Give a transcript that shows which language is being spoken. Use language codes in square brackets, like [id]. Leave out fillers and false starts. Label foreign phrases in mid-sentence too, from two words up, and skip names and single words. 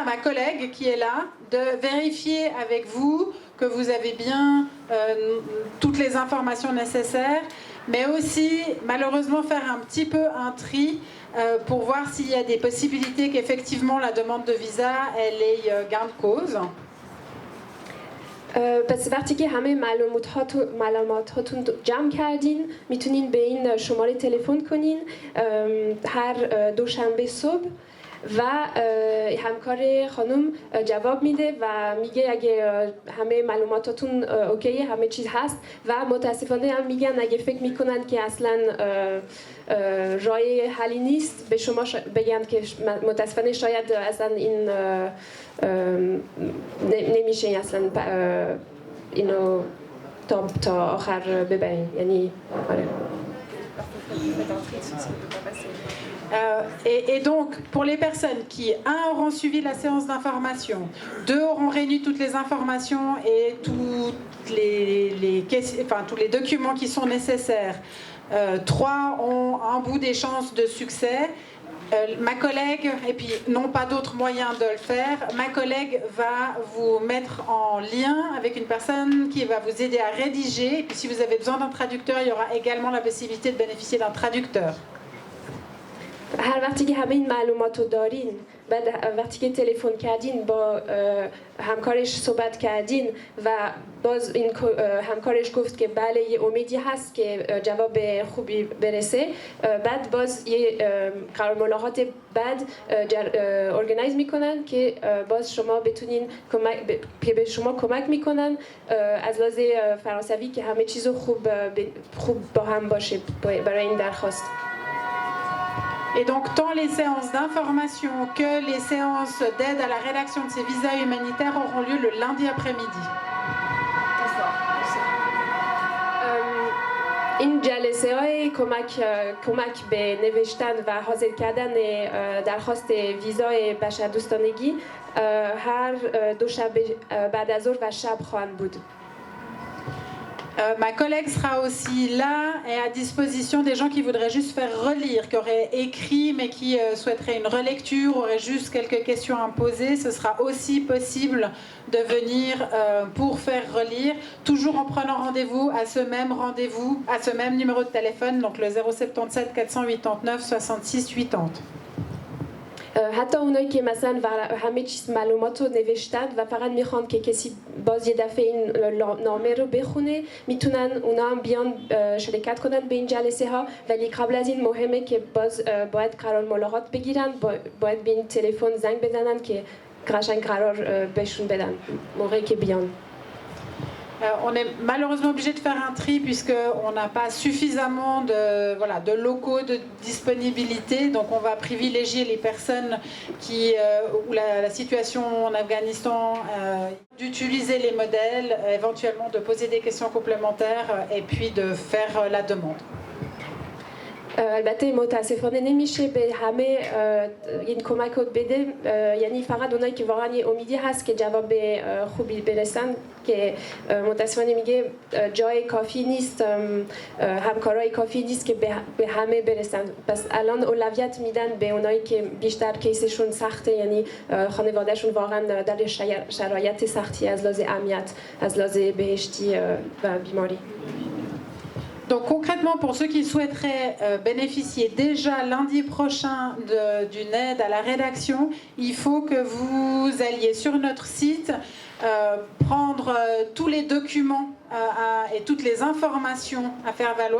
[fr] ma collègue qui est là de vérifier avec vous que vous avez bien toutes les informations nécessaires, mais aussi malheureusement faire un petit peu un tri pour voir s'il y a des possibilités qu'effectivement la demande de visa elle ait gain de cause. [fa] پس وقتی که همه معلوماتاتون جمع کردین میتونین به این شماره تلفن کنین هر دوشنبه صبح و همکار خانم جواب میده و میگه اگه همه معلوماتاتون اوکیه همه چیز هست و متاسفانه هم میگن اگه فکر میکنن که اصلا راه حلی نیست به شما بگن که متاسفانه شاید اصلا این نمیشه اصلا اینو تا آخر ببرین یعنی آره. [fr] Et donc, pour les personnes qui, auront suivi la séance d'information, 2, auront réuni toutes les informations et tous les documents qui sont nécessaires, 3, ont un bout des chances de succès, ma collègue, et puis non pas d'autres moyens de le faire, ma collègue va vous mettre en lien avec une personne qui va vous aider à rédiger. Et puis si vous avez besoin d'un traducteur, il y aura également la possibilité de bénéficier d'un traducteur. [fa] هر وقتی که همه این معلومات رو دارین بعد وقتی که تلفن کردین با همکارش صحبت کردین و باز این همکارش گفت که بله یه امیدی هست که جواب خوبی برسه بعد باز یه قرار ملاقات بعد ارگانایز میکنن که باز شما بتونین به شما کمک میکنن از لحاظ فرانسوی که همه چیزو خوب با هم باشه برای این درخواست. [fr] Et donc, tant les séances d'information que les séances d'aide à la rédaction de ces visas humanitaires auront lieu le lundi après-midi. [fa] این جلسه های کمک به نوشتن و حاضر کردن درخواست ویزای بشردوستانگی هر دوشنبه بعد از ظهر و شب خواهند بود. [fr] Ma collègue sera aussi là et à disposition des gens qui voudraient juste faire relire, qui auraient écrit mais qui souhaiteraient une relecture, auraient juste quelques questions à poser. Ce sera aussi possible de venir pour faire relire, toujours en prenant rendez-vous, à ce même numéro de téléphone, donc le 077 489 66 80. [fa] حتی اونایی که مثلا همه چیز معلومات رو نوشتن و فقط میخوان که کسی باز یه دفعه این نامه رو بخونه میتونن اونا هم بیان شرکت کنن به این جلسه ها ولی قبل از این مهمه که باز باید قرار ملاقات بگیرن باید به این تلفن زنگ بزنن که قشنگ قرار بهشون بدن موقعی که بیان. [fr] On est malheureusement obligé de faire un tri puisqu'on n'a pas suffisamment de locaux de disponibilité. Donc on va privilégier les personnes où la situation en Afghanistan, d'utiliser les modèles, éventuellement de poser des questions complémentaires et puis de faire la demande. [fa] البته متاسفانه نمیشه به همه این کمک رو بده یعنی فقط اونایی که واقعا یه امیدی هست که جواب خوبی برسن که متاسفانه میگه جای کافی نیست همکارای کافی نیست که به همه برسن پس الان اولویت میدن به اونایی که بیشتر کیسشون سخته یعنی خانوادهشون واقعا در شرایط سختی از لحاظ امنیت از لحاظ بهشتی و بیماری. [fr] Donc concrètement, pour ceux qui souhaiteraient bénéficier déjà lundi prochain d'une aide à la rédaction, il faut que vous alliez sur notre site prendre tous les documents et toutes les informations à faire valoir.